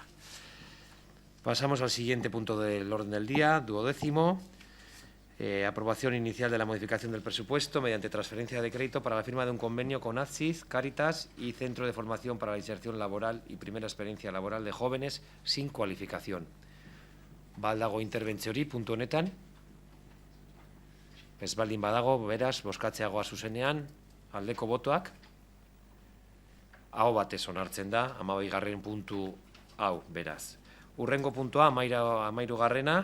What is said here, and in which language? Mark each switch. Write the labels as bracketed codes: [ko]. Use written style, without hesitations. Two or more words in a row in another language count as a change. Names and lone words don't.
[es] Pasamos al siguiente punto del orden del día, 12º. Aprobación inicial de la modificación del presupuesto mediante transferencia de crédito para la firma de un convenio con ACSID, Cáritas y Centro de Formación para la Inserción Laboral y Primera Experiencia Laboral de Jóvenes sin Cualificación. [eu] Baldago interbentziorik puntu honetan. Ez baldin badago, beraz, bozkatzea goaz zuzenean, aldeko botoak. Aho batez onartzen da, 12. puntu hau, beraz. Urrengo puntua, 13.